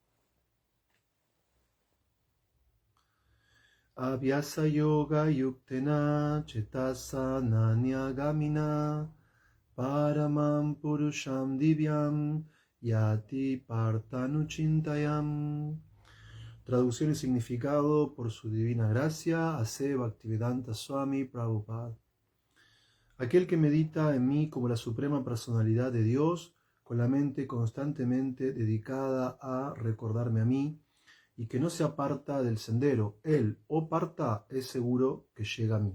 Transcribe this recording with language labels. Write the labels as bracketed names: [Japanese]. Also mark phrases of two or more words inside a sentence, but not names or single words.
[Sanskrit] अभ्यास योग युक्तेन चेतसान न्यगामिना परमम् पुरुषम् दिव्यम् याति पार्तनुचिन्तयम्. [Spanish] Traducción y significado por su divina gracia, A.C. Bhaktivedanta Swami Prabhupada. Aquel que medita en mí como la suprema personalidad de Dios, con la mente constantemente dedicada a recordarme a mí, y que no se aparta del sendero, él o parta, es seguro que llega a mí.